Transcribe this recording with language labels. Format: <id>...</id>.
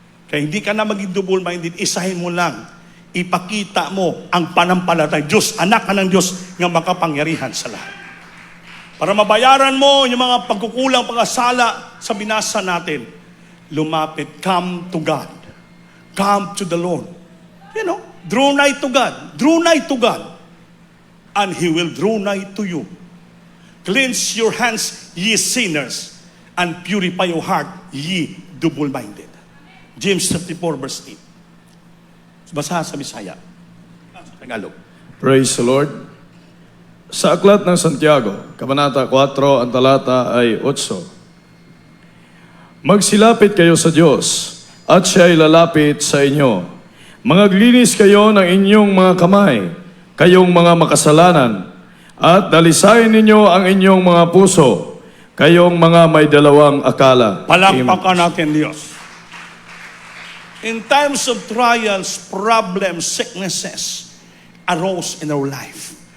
<tl>Kaya hindi ka na maging double-minded, isahin mo lang. Ipakita mo ang panampalatay. Diyos, anak ka ng Diyos nga makapangyarihan sa lahat. Para mabayaran mo yung mga pagkukulang, pagkasala sa binasa natin, lumapit,</tl> <en>come to God. Come to the Lord. You know, draw nigh to God. Draw nigh to God. And He will draw nigh to you. Cleanse your hands, ye sinners, and purify your heart, ye double-minded.</en> <tl>James 34, verse 8. Basa sa Bisaya. Sa Tagalog.</tl> <en>Praise the Lord.</en> <tl>Sa Aklat ng Santiago, Kabanata 4, ang talata ay 8. Magsilapit kayo sa Diyos, at siya ay lalapit sa inyo. Mangaglinis kayo ng inyong mga kamay, kayong mga makasalanan, at dalisayin ninyo ang inyong mga puso, kayong mga may dalawang akala. Palakpakan natin Diyos.</tl> <en>In times of trials, problems, sicknesses arose in our life.</en>